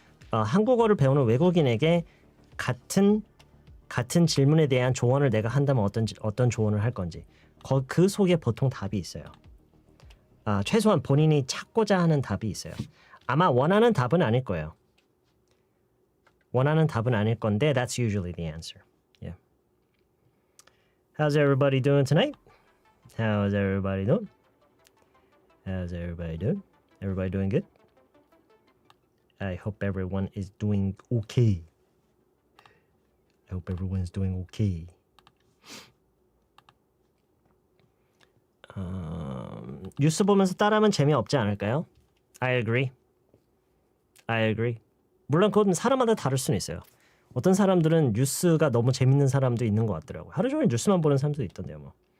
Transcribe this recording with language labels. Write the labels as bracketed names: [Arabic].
[Korean] 한국어를 배우는 외국인에게 같은 질문에 대한 조언을 내가 한다면 어떤 조언을 할 건지 그 속에 보통 답이 있어요. 최소한 본인이 찾고자 하는 답이 있어요. 아마 원하는 답은 아닐 거예요. 원하는 답은 아닐 건데 [English] that's usually the answer. Yeah. How's everybody doing tonight? How's everybody doing? How's everybody doing? Everybody doing good? I hope everyone is doing okay. I hope everyone is doing okay. [Korean] 뉴스 보면서 따라하면 재미없지 않을까요? [English] I agree. [Korean] 물론 그건 사람마다 다를 수는 있어요. 어떤 사람들은 뉴스가 너무 재밌는 사람도 있는 것 같더라고요. 하루 종일 뉴스만 보는 사람도 있던데요. 뭐.